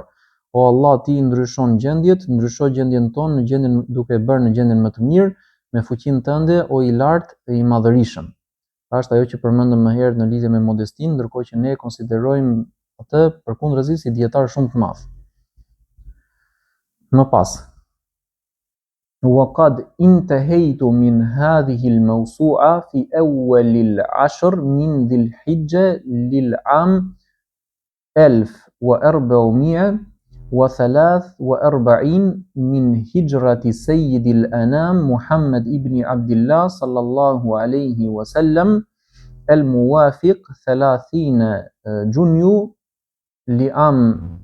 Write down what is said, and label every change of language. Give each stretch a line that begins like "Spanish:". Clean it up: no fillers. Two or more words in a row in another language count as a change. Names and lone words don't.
Albanian: O Allah, Ti ndryshon gjendjet, ndrysho gjendjen tonë në gjendjen duke bërë në gjendjen më të mirë, me fuqinë tënde, o I lartë dhe I madhërisëm. Është ajo që përmendëm më herët në lidhje me modestinë, ndërkohë që ne konsiderojmë atë përkundërzi si dietar shumë të madh. Më pas,
Arabic: وقد انتهيت من هذه الموسوعة في أول العشر من ذي الحجة للعام 1443 من هجرة سيد الأنام محمد ابن عبد الله صلى الله عليه وسلم الموافق 30 جونيو لعام